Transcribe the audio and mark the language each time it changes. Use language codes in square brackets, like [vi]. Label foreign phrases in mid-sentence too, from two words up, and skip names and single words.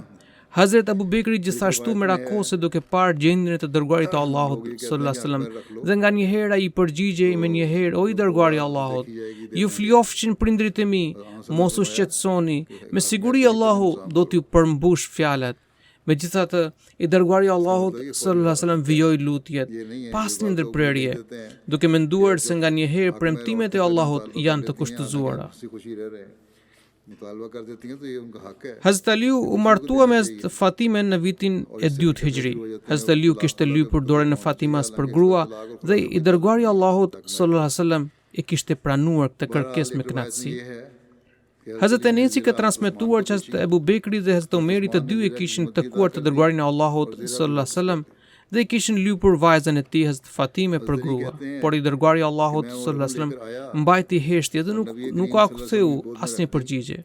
[sq] Hazrat Abu Bekri gjithashtu merakose duke parë gjendjen e të dërguarit të Allahut [ar] صلى الله عليه وسلم [sq] dhe nganjëherë ai i përgjigjej me njëherë: o i dërguari i Allahut, ju fljofshin prindrit e mi, mos u shqetësoni, me siguri Allahu do t'ju përmbush fjalët. Megjithatë, i dërguari i Allahut [ar] صلى الله عليه وسلم [sq] vijoi lutjet pas një ndërprerje, duke menduar se nganjëherë premtimet e Allahut janë të kushtëzuara. [ur] خوشی رہ رہے ہیں، مطالبہ کر دیتی ہیں تو یہ ان کا حق ہے. [sq] Hazrat Aliu u martua me Hazrat Fatimen në vitin e 2 Hijri. Hazrat Aliu kishte lypur dorën e Fatimas për grua dhe i dërguari i Allahut [ar] صلى الله عليه وسلم [sq] e kishte pranuar këtë kërkesë me kënaqësi. [ur] یہ ہے کہ [sq] Hazrat Enesi ka transmetuar që Hazrat Abu Bekri dhe Hazrat Omeri të dy e kishin takuar të dërguarin e Allahut [ar] صلى الله عليه وسلم [sq] dhe kishin lypur vajzën e tij Hazrat Fatime për grua, por i dërguari i Allahut [ar] صلى الله عليه وسلم [sq] mbajti heshtje dhe nuk ka ktheu asnjë përgjigje.